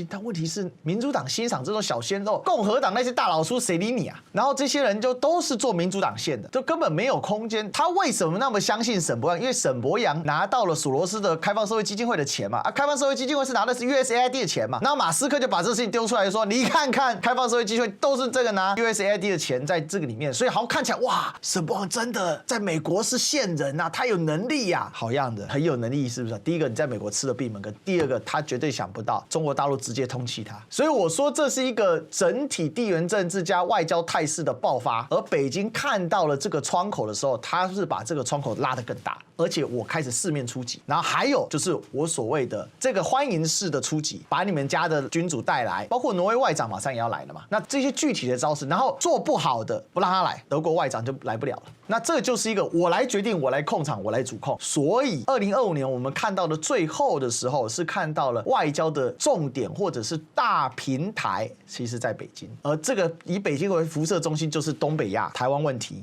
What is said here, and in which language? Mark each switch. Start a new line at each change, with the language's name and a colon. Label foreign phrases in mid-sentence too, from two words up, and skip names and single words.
Chinese: 但問題是，民主黨欣賞這種小鮮肉，共和黨那些大老叔誰理你啊？然後這些人就都是做民主黨線的，就根本沒有空間。他為什麼那麼相信沈伯洋？因為沈伯洋拿到了索羅斯的開放社會基金會的錢嘛，開放社會基金會是拿的是 USAID 的錢嘛。然後馬斯克就把這個事情丟出來說，你看看開放社會基金會都是這個拿 USAID 的錢在這個裡面，所以好像看起來哇，沈伯洋真的在美國是線人啊，他有能力呀，好樣的，很有能力，是不是？第一個你在美國吃了閉門羹，第二個他絕對想不到中國大陸直接通緝他，所以我說這是一個整體地緣政治加外交態勢的爆發，而北京看到了這個窗口的時候，他是把這個窗口拉得更大，而且我開始四面出擊，然後還有就是我所謂的這個歡迎式的出擊，把你們家的君主帶來，包括挪威外長馬上也要來了嘛，那這些具體的招式，然後做不好的不讓他來，德國外長就來不了了，那這就是一個我來決定，我來控場，我來主控，所以2025年我們看到的最後的時候是看到了外交的重點或者是大平台，其實在北京，而這個以北京為輻射中心就是東北亞、台灣問題。